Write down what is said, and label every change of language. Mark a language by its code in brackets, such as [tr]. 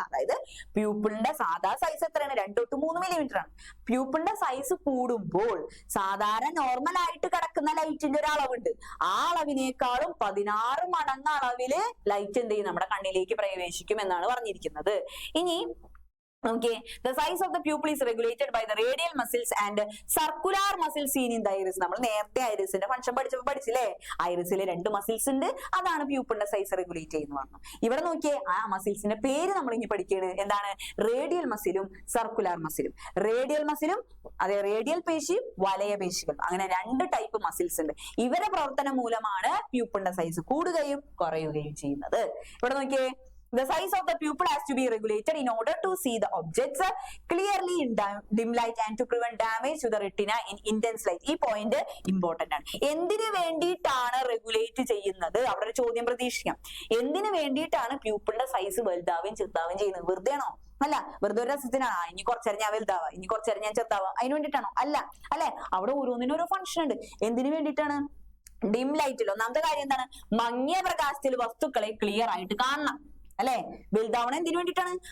[ml] അതായത് പ്യൂപ്പിളിന്റെ സാധാ സൈസ് എത്രയാണ്, 2 to 3 millimeter ആണ്. പ്യൂപ്പിളിന്റെ സൈസ് കൂടുമ്പോൾ സാധാരണ നോർമൽ ആയിട്ട് കിടക്കുന്ന ലൈറ്റിന്റെ ഒരു അളവുണ്ട്, ആ അളവിനേക്കാളും 16 മടങ്ങ് അളവില് ലൈറ്റ് എന്ത് ചെയ്യും, നമ്മുടെ കണ്ണിലേക്ക് പ്രവേശിക്കും എന്നാണ് പറഞ്ഞിരിക്കുന്നത്. [en] ഇനി okay, the size of the pupil is regulated by the radial muscles and circular muscles seen in the iris. [ml] നമ്മൾ നേരത്തെ ഐറിസിന്റെ ഫംഗ്ഷൻ പഠിച്ചില്ലേ, ഐറിസിലെ 2 മസിൽസ് ഉണ്ട്, അതാണ് പ്യൂപ്പിളിന്റെ സൈസ് റെഗുലേറ്റ് ചെയ്യുന്നത് പറഞ്ഞു. ഇവിടെ നോക്കിയേ, ആ മസിൽസിന്റെ പേര് നമ്മൾ ഇനി പഠിക്കുകയാണ്. എന്താണ്, റേഡിയൽ മസിലും സർക്കുലാർ മസിലും. റേഡിയൽ മസിലും അതെ റേഡിയൽ പേശിയും വലയ പേശികൾ, അങ്ങനെ 2 ടൈപ്പ് മസിൽസ് ഉണ്ട്. ഇവരുടെ പ്രവർത്തനം മൂലമാണ് പ്യൂപ്പിളിന്റെ സൈസ് കൂടുകയും കുറയുകയും ചെയ്യുന്നത്. [en] ഇവിടെ നോക്കിയേ, the size of the pupil has to be regulated in order to see the objects clearly in dim light and to prevent damage to the retina in intense light. [ml] ഈ പോയിന്റ് ഇമ്പോർട്ടന്റ് ആണ്. എന്തിനു വേണ്ടിയിട്ടാണ് regulate ചെയ്യുന്നത്, അവിടെ ഒരു ചോദ്യം പ്രതീക്ഷിക്കാം. എന്തിനു വേണ്ടിയിട്ടാണ് പ്യൂപ്പിളിന്റെ സൈസ് വലുതാവുകയും ചെറുതാവുകയും ചെയ്യുന്നത്? വെറുതെ ആണോ? അല്ല. വെറുതെ ഒരു രസത്തിനാണ്, ഇനി കുറച്ചേരം ഞാൻ വലുതാവാം, ഇനി കുറച്ചേരം ഞാൻ ചെറുതാവാം, അതിന് വേണ്ടിയിട്ടാണോ? അല്ല അല്ലെ. അവിടെ ഓരോന്നിനും ഓരോ ഫംഗ്ഷൻ ഉണ്ട്. എന്തിനു വേണ്ടിയിട്ടാണ്? ഡിം ലൈറ്റിൽ ഒന്നാമത്തെ കാര്യം എന്താണ്, മങ്ങിയ പ്രകാശത്തിൽ വസ്തുക്കളെ ക്ലിയർ ആയിട്ട് കാണണം. അല്ലെ? വലുതാവണം എന്തിനു വേണ്ടിയിട്ടാണ്?